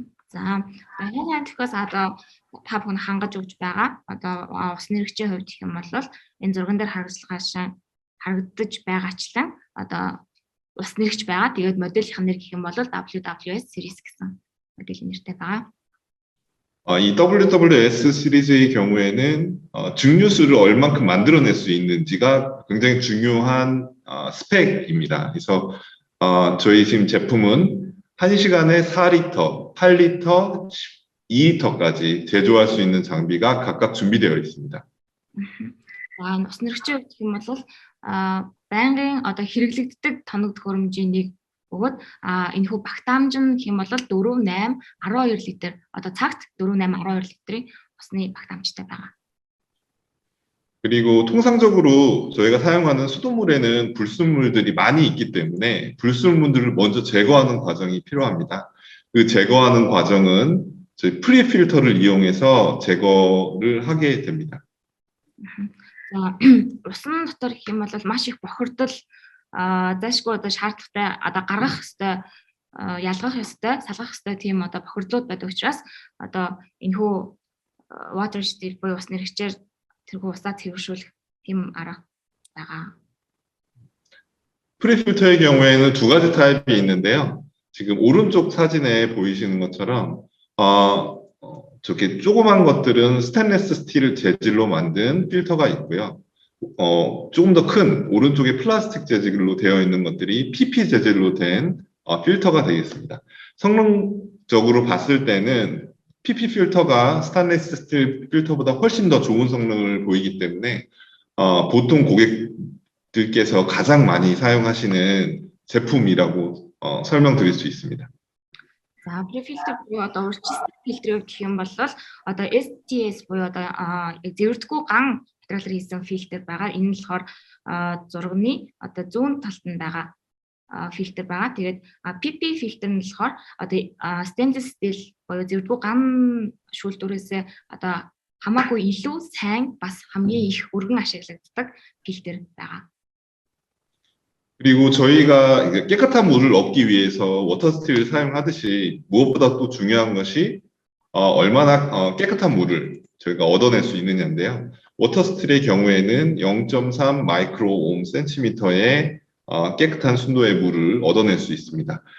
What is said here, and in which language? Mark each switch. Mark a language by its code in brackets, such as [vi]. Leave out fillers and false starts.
[mn] За энэ тэгэхээр одоо та бүхэн хангаж өгч байгаа. Одоо ус нэрэгчийн хувьд гэх юм бол энэ зурган дээр харагдаж байгаачлан одоо ус нэрэгч байгаа. Тэгээд модельийнх нэр гэх юм бол WWS series гэсэн модель нэртэй байгаа. [ko] 이 WWS 시리즈의 경우에는 증류수를 얼만큼 만들어낼 수 있는지가 굉장히 중요한 스펙입니다. 그래서 저희 지금 제품은 1시간에 4리터, 8리터, 2리터까지 제조할 수 있는 장비가 각각 준비되어 있습니다. [mn] ус нэрэгчийн гэх юм бол байнгын одоо хэрэглэгддэг тоног төхөөрөмжийн нэг бөгөөд энэ хүү багтаамж нь гэх юм бол 4, 8, 12 литр одоо цагт 4, 8, 12 литрийн усны багтаамжтай байгаа. [ko] 그리고 통상적으로 저희가 사용하는 수돗물에는 불순물들이 많이 있기 때문에 불순물들을 먼저 제거하는 과정이 필요합니다. 그 제거하는 과정은 저희 프리필터를 이용해서 제거를 하게 됩니다. [mn] За усан дотор гэх юм бол маш их бохирдол зайшгүй одоо шаардлагатай одоо гаргах ёстой ялгах ёстой салгах ёстой тийм одоо бохирдлууд байдаг учраас одоо энэ хүү water still буюу ус нэрэгчээр тэрхүү усаа цэвэршүүлэх тийм арга байгаа. [ko] 프리필터의 경우에는 두 가지 타입이 있는데요. 지금 오른쪽 사진에 보이시는 것처럼 저게 조그만 것들은 스테인리스 스틸 재질로 만든 필터가 있고요. 조금 더 큰 오른쪽에 플라스틱 재질로 되어 있는 것들이 PP 재질로 된 필터가 되겠습니다. 성능적으로 봤을 때는 PP 필터가 스테인리스 스틸 필터보다 훨씬 더 좋은 성능을 보이기 때문에 보통 고객들께서 가장 많이 사용하시는 제품이라고 설명드릴 수 있습니다. [mn] За префильтер буюу одоо урьдчилсан фильтрийг гэх юм бол одоо STS буюу одоо зэвэрдэггүй ган материалаар хийсэн фильтр байгаа. Энэ нь болохоор зурганы одоо зүүн талд нь байгаа фильтр байгаа. Тэгээд PP фильтр нь болохоор одоо stainless steel буюу зэвэрдэггүй ган шүүлтүүрээс одоо хамаагүй илүү сайн бас хамгийн их өргөн ашиглагддаг фильтр байгаа. [ko] 그리고 저희가 깨끗한 물을 얻기 위해서 워터스틸을 사용하듯이 무엇보다 또 중요한 것이 얼마나 깨끗한 물을 저희가 얻어낼 수 있느냐인데요. 워터스틸의 경우에는 0.3 마이크로옴 센티미터의 깨끗한 순도의 물을 얻어낼 수 있습니다.